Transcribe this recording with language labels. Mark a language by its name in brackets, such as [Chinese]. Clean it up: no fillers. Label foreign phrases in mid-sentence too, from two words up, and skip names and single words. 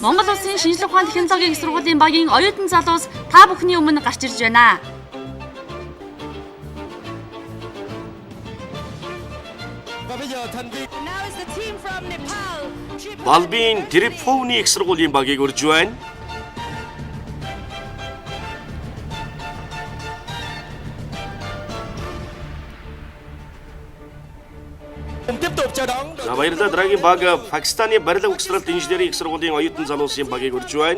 [Mongolian] Монгол улсын шинжлэх ухааны технологийн их сургуулийн багийн оюутан залуус та бүхний өмнө гарч ирж байна. [English] Now is the team from Nepal. [Mongolian] Балбин Трипфовны их сургуулийн багийг урьж байна. За баярлалаа дараагийн баг Пакистаны барилга угсралт инженерийн их сургуулийн оюутан залуусын багийг урьж байна.